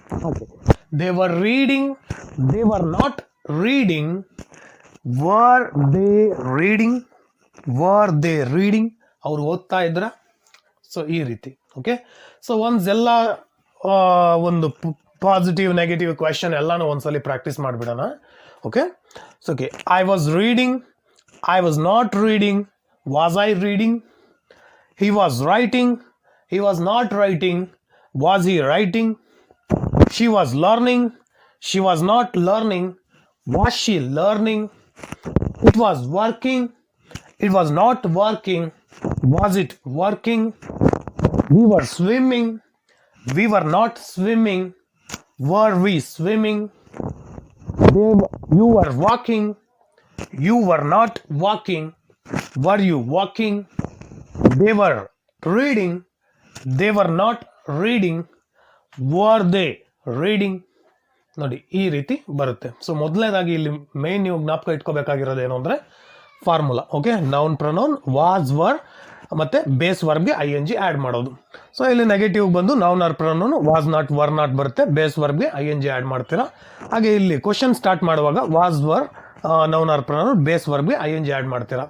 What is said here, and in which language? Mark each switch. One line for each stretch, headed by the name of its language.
English: okay, they were reading, they were not reading, were they reading, were they reading,
Kannada: ಅವ್ರು ಓದ್ತಾ ಇದ್ರ. So ಈ ರೀತಿ. ಓಕೆ, ಸೊ ಎಲ್ಲ ಒಂದು ಪಾಸಿಟಿವ್ ನೆಗೆಟಿವ್ ಕ್ವೆಶನ್ ಎಲ್ಲಾನು ಒಂದ್ಸಲಿ ಪ್ರಾಕ್ಟೀಸ್ ಮಾಡಿಬಿಡೋಣ.
English: Okay, so okay, I was reading, I was not reading, was I reading, he was writing, he was not writing, was he writing, she was learning, she was not learning, was she learning, it was working, it was not working, was it working, we were swimming, we were not swimming, were we swimming, you were walking, you were not walking, were you walking, they were reading, they were not reading, were they reading.
Kannada: ನೋಡಿ, ಈ ರೀತಿ ಬರುತ್ತೆ. So ಮೊದಲನೇದಾಗಿ ಇಲ್ಲಿ main ನೀವು ಜ್ಞಾಪಕ ಇಟ್ಕೋಬೇಕಾಗಿರೋದು ಏನು ಅಂದರೆ formula. Okay, noun pronoun was were ಮತ್ತು ಬೇಸ್ ವರ್ಬ್ಗೆ ING ಆ್ಯಡ್ ಮಾಡೋದು. ಸೊ ಇಲ್ಲಿ ನೆಗೆಟಿವ್ ಬಂದು noun R pronoun was not were not ಬರುತ್ತೆ, ಬೇಸ್ ವರ್ಬ್ಗೆ ING ಆ್ಯಡ್ ಮಾಡ್ತೀರಾ. ಹಾಗೆ ಇಲ್ಲಿ ಕ್ವಶನ್ ಸ್ಟಾರ್ಟ್ ಮಾಡುವಾಗ was were noun R pronoun base ವರ್ಬ್ಗೆ ING add ಮಾಡ್ತೀರಾ.